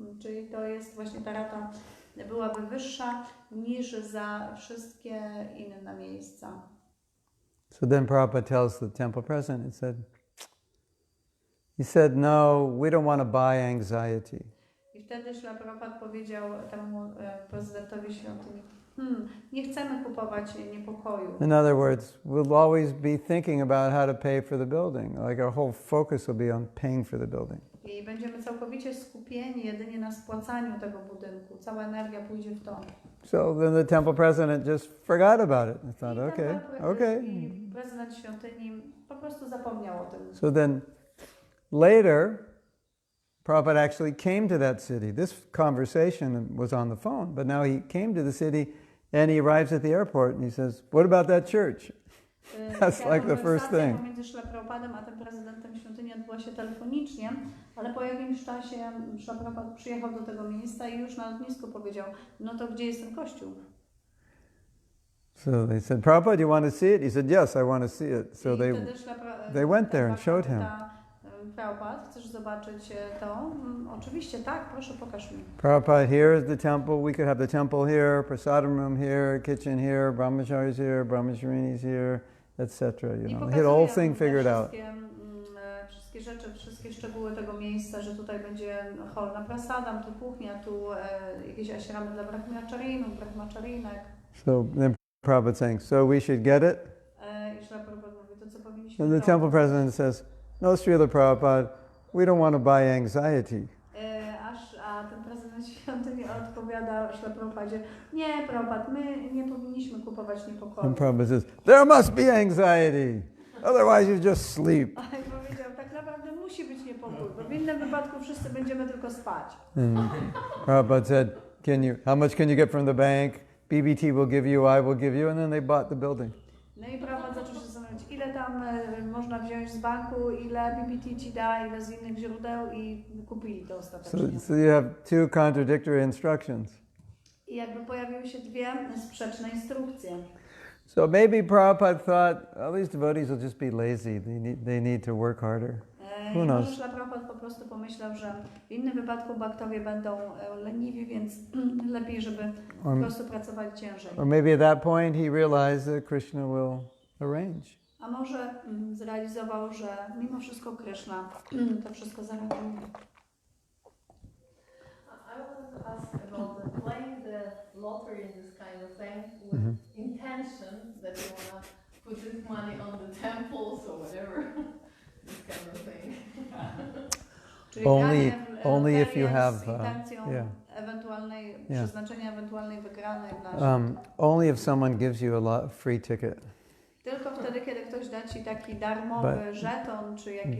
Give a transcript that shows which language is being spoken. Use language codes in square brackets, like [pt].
[pl] Czyli to jest właśnie ta rata byłaby wyższa niż za wszystkie inne miejsca. [en] So then Prabhupada tells the temple president, he said, He said, no, we don't want to buy anxiety. [pl] I wtedy Śrila Prabhupada powiedział temu prezydentowi świątyni, nie chcemy kupować niepokoju. [en] In other words, we'll always be thinking about how to pay for the building. Like our whole focus will be on paying for the building. [pl] I będziemy całkowicie skupieni jedynie na spłacaniu tego budynku. Cała energia pójdzie w to. [en] So then the temple president just forgot about it. I thought, okay. [pl] I prezydent świątyni po prostu zapomniał o tym. [en] So then later, Prabhupada actually came to that city. This conversation was on the phone, but now he came to the city and he arrives at the airport and he says, what about that church? That's like the first thing. [pl] Pomiędzy Śrila Prabhupadem a tym prezydentem świątyni odbyła się telefonicznie, ale po jakimś czasie Śrila Prabhupada przyjechał do tego miejsca i już na lotnisku powiedział, no to gdzie jest ten kościół? [en] So they said, Prabhupada, do you want to see it? He said, yes, I want to see it. So they went there and showed him. [pl] Prabhupada, chcesz zobaczyć to? Oczywiście, tak, proszę pokaż mi. [en] Prabhupada, here is the temple. We could have the temple here, prasadam room here, kitchen here, brahmacharis here, brahmacharinis here, etc. You know, he had the whole thing figured out. [pl] Wszystkie rzeczy, wszystkie szczegóły tego miejsca, że tutaj będzie hol na prasadam, tu kuchnia, tu jakieś ashramy dla brahmacharinów, brahmacharinek. [en] So then Prabhupada saying, so we should get it? [pl] I Śrila Prabhupada mówi, to co powinniśmy [en] And the temple president says, no, Srila Prabhupada, we don't want to buy anxiety. [pl] A ten prezydent świątyni odpowiada Śrila Prabhupadzie, nie, Prabhupada, my nie powinniśmy kupować niepokoju. [en] And Prabhupada says, there must be anxiety, otherwise you just sleep. [pl] A i powiedział, tak naprawdę musi być niepokój, bo w innym wypadku wszyscy będziemy tylko spać. [en] And Prabhupada said, how much can you get from the bank? BBT will give you, I will give you, and then they bought the building. [pl] No i Prabhupada zaczął się zastanawiać, ile tam można wziąć z banku, ile BBT ci da, ile z innych źródeł i kupili to ostatecznie. [en] So you have two contradictory instructions. [pl] I jakby pojawiły się dwie sprzeczne instrukcje. [en] So maybe Prabhupada thought, oh, these devotees will just be lazy. They need to work harder. Who knows? [pl] Może Prabhupada po prostu pomyślał, że w innym wypadku bhaktowie będą leniwi, więc lepiej, żeby po prostu pracowali ciężej. [en] Or maybe at that point he realized that Krishna will arrange. [pl] A może zrealizował, że mimo wszystko Krsna to wszystko zaradził. [en] I wanted to ask about playing the lottery in this kind of thing with intention that you want to put this money on the temples or whatever. This kind of thing. [pl] Czyli [en] only if you have [pl] z intencją ewentualnej przeznaczenia ewentualnej wygranej dla [en] only if someone gives you a free ticket. [pl] Tylko wtedy, kiedy ktoś da ci taki darmowy żeton czy jakiś